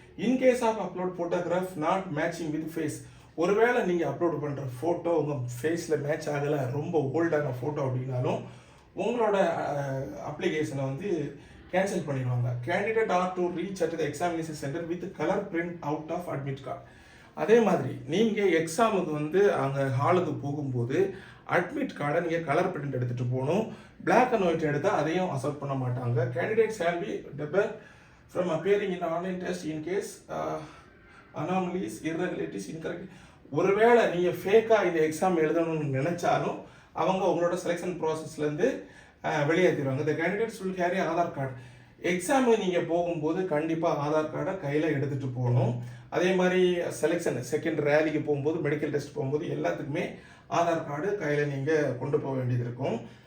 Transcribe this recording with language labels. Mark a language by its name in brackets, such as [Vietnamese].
[English] in case of upload photograph not matching with face, [Tamil] ஒருவேளை நீங்கள் upload பண்ணுற ஃபோட்டோ உங்கள் ஃபேஸில் மேட்ச் ஆகலை, ரொம்ப ஓல்டான ஃபோட்டோ அப்படின்னாலும் உங்களோட அப்ளிகேஷனை வந்து கேன்சல் பண்ணிடுவாங்க. [English] Candidate are to reach at the examination centre with colour print out of admit card. [Tamil] அதே மாதிரி நீங்கள் எக்ஸாமுக்கு வந்து அங்கே ஹாலுக்கு போகும்போது அட்மிட் கார்டை நீங்கள் கலர் பிரிண்ட் எடுத்துகிட்டு போகணும். பிளாக் அண்ட் ஒயிட் எடுத்தால் அதையும் அக்செப்ட் பண்ண மாட்டாங்க. [English] Candidate shall be debarred from appearing in online test in case anomalies, irregularities, incorrect. [Tamil] ஒருவேளை நீங்கள் ஃபேக்காக இந்த எக்ஸாம் எழுதணும்னு நினச்சாலும் அவங்க உங்களோட செலெக்ஷன் ப்ராசஸ்லேருந்து வெளியேற்றிடுவாங்க. இந்த [English] Candidates will carry Aadhaar card. [Tamil] Exam நீங்கள் போகும்போது கண்டிப்பாக ஆதார் கார்டை கையில் எடுத்துகிட்டு போகணும். அதே மாதிரி செலெக்ஷன் செகண்ட் ரேலிக்கு போகும்போது, மெடிக்கல் டெஸ்ட் போகும்போது எல்லாத்துக்குமே ஆதார் கார்டு கையில் நீங்கள் கொண்டு போக வேண்டியது இருக்கும்.